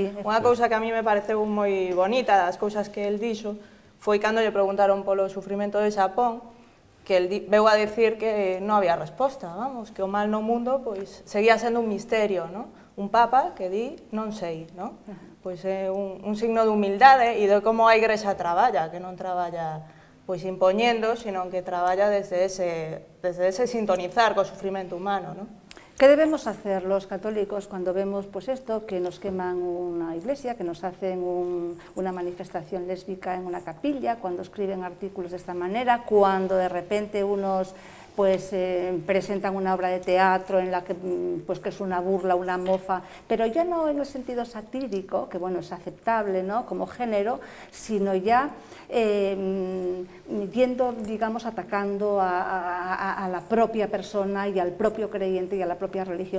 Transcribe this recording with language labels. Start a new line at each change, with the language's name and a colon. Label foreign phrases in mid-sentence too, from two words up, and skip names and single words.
Galician: Sí, unha cousa que a mí me pareceu moi bonita das cousas que el dixo foi cando lle preguntaron polo sufrimento de Xapón, que el veu a decir que non había resposta, vamos, que o mal no mundo pois seguía sendo un misterio, non? Un papa que di non sei, non? Pois é un signo de humildade e de como a Igrexa traballa, que non traballa pois impoñendo, sino que traballa desde ese sintonizar co sufrimento humano, non?
Spanish: ¿Qué debemos hacer los católicos cuando vemos pues esto, que nos queman una iglesia, que nos hacen una manifestación lésbica en una capilla, cuando escriben artículos de esta manera, cuando de repente unos pues presentan una obra de teatro en la que pues que es una burla, una mofa, pero ya no en el sentido satírico, que bueno, es aceptable, ¿no?, como género, sino ya yendo, digamos, atacando a la propia persona y al propio creyente y a la propia religión.